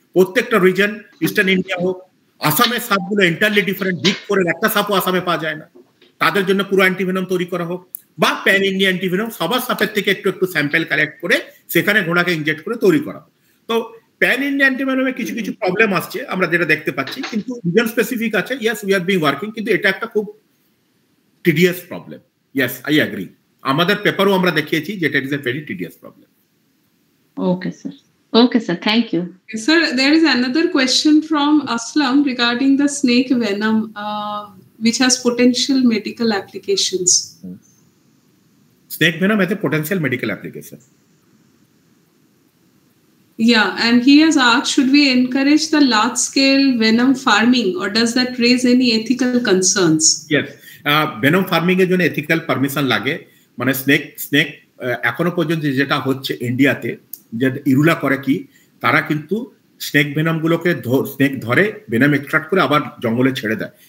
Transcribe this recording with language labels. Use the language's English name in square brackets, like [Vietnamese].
[Bangla] প্রত্যেকটা reason, eastern India হোক, আসামের সাপগুলো এন্টারলি ডিফারেন্ট, বিগ করে একটা সাপও আসামে পাওয়া যায় না, তাদের জন্য পুরো অ্যান্টিভেনম তৈরি করা হোক, বা প্যান ইন্ডিয়া অ্যান্টিভেনম সবার সাপের থেকে একটু একটু স্যাম্পেল কালেক্ট করে সেখানে ঘোড়াকে ইনজেক্ট করে তৈরি করা। তো প্যান ইন্ডিয়া অ্যান্টিভেনমে কিছু কিছু প্রবলেম আসছে আমরা যেটা দেখতে পাচ্ছি, কিন্তু রিজন স্পেসিফিক আছে, [English] yes we are being working, [Bangla] কিন্তু এটা একটা খুব tedious problem. [English] yes I agree, [Bangla] আমাদের পেপারও আমরা দেখিয়েছি যেটা [English] Is a very tedious problem. Okay sir, okay sir, thank you. Sir, there is another question from Aslam regarding the snake venom, which has potential medical applications. Snake venom has a potential medical application. Yeah, and he has asked, should we encourage the large scale venom farming, or does that raise any ethical concerns? Yes, venom farming [Bangla] এর জন্য ethical permission লাগে, মানে snake এখনো পর্যন্ত যেটা হচ্ছে ইন্ডিয়াতে, যে ইরুলা করে কি, তারা কিন্তু স্নেক ভেনাম গুলোকে স্নেক ধরে ভেনাম এক্সট্রাক্ট করে আবার জঙ্গলে ছেড়ে দেয়।